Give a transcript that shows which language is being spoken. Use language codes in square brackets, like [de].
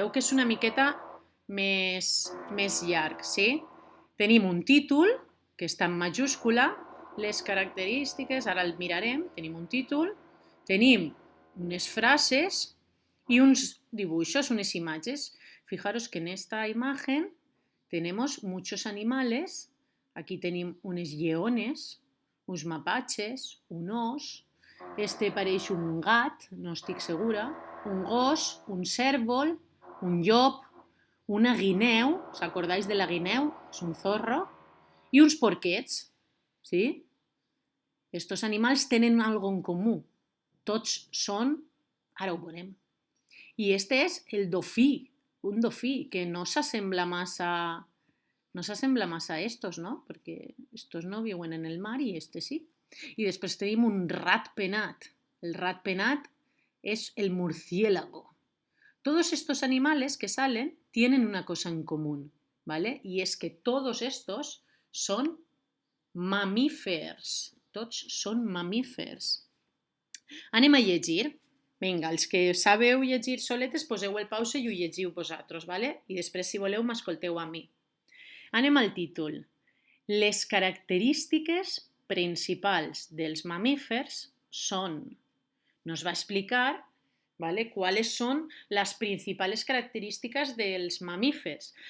[ca] Veu que és una miqueta més llarg, sí? Tenim un títol, que està en majúscula, les característiques, ara el mirarem, tenim un títol, tenim unes frases y uns dibuixos, unes imatges. [es] Fijaros que en esta imagen tenemos muchos animales. [ca] Aquí tenim unes lleones, uns mapatges, un os, este pareix un gat, no estic segura, un gos, un cérvol, un llop, una guineu, [es] ¿os acordáis de [ca] la guineu? [es] Es un zorro, y [ca] uns porquets, [es] ¿sí? [ca] Estos animals tenen algo en comú. Tots són, ara ho veurem. I este és el dofí, un dofí, que no s'assembla massa a estos, no? Perquè estos no viuen en el mar i este sí. [es] Y después tenim un ratpenat. El ratpenat es el murciélago. Todos estos animales que salen tienen una cosa en común, ¿vale? Y es que todos estos son mamífers. [ca] Tots són mamífers. Anem a llegir. Vinga, els que sabeu llegir soletes, poseu el pause i ho llegiu vosaltres, ¿vale? I després, si voleu, m'escolteu a mi. Anem al títol. Les característiques principals dels mamífers son. [es] Nos va a explicar, ¿vale?, cuáles son las principales características dels mamífers.